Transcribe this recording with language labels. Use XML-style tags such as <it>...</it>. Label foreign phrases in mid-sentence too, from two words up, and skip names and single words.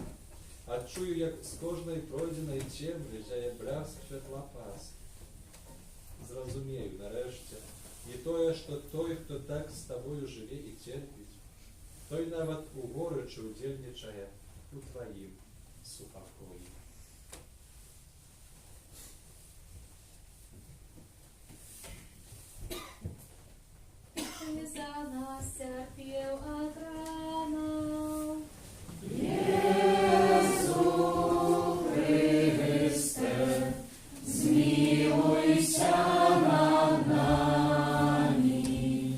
<be>Адчую, як з кожнай пройдзенай цемры зяе бляск святла Пасхі. Зразумею, нарэшце, не тое, што той, хто так з табою жыве і церпіць, той нават у горычы удзельнічае у тваім супакоі.</be> <pl>Ty za nas cierpiał od rana. Jezu Chryste, zmiłuj się nad nami.</pl>